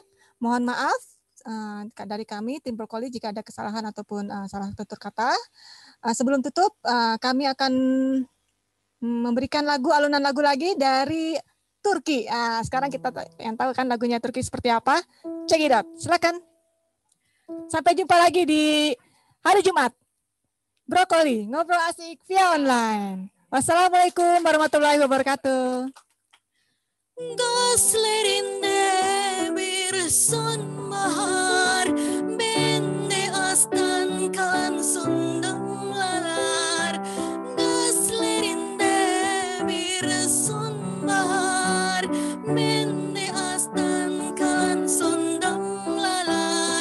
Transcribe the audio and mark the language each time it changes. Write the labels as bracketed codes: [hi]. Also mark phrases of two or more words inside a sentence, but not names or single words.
[id] Mohon maaf dari kami tim Brokoli jika ada kesalahan ataupun salah tutur kata. Sebelum tutup, kami akan memberikan alunan lagu lagi dari Turki. Sekarang kita yang tahu kan lagunya Turki seperti apa. [en] Check it out. [id] Silakan. Sampai jumpa lagi di hari Jumat. Brokoli, ngobrol asik via online. [ar] والسلام عليكم ورحمة الله وبركاته. [tr] Gözlerinde bir sonbahar, bende astan kalan son damlalar. Gözlerinde bir sonbahar, bende astan kalan son damlalar.